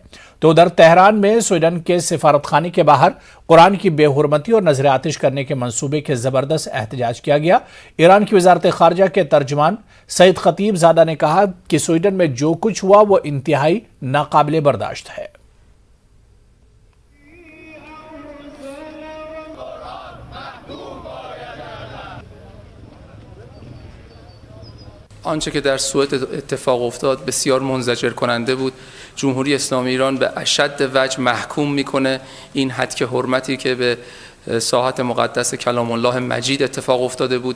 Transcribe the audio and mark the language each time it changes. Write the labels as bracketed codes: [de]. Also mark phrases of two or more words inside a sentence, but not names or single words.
[ur] تو اُدھر تہران میں سویڈن کے سفارت خانے کے باہر قرآن کی بےحرمتی اور نذرِ آتش کرنے کے منصوبے کے زبردست احتجاج کیا گیا. ایران کی وزارتِ خارجہ کے ترجمان سعید خطیب زادہ نے کہا کہ سویڈن میں جو کچھ ہوا وہ انتہائی ناقابلِ برداشت ہے. [fa] آنچه که در سوئد اتفاق افتاد بسیار منزجر کننده بود. جمهوری اسلامی ایران به اشد وجه محکوم میکنه این هتک حرمتی که به ساحت مقدس کلام الله مجید اتفاق افتاده بود.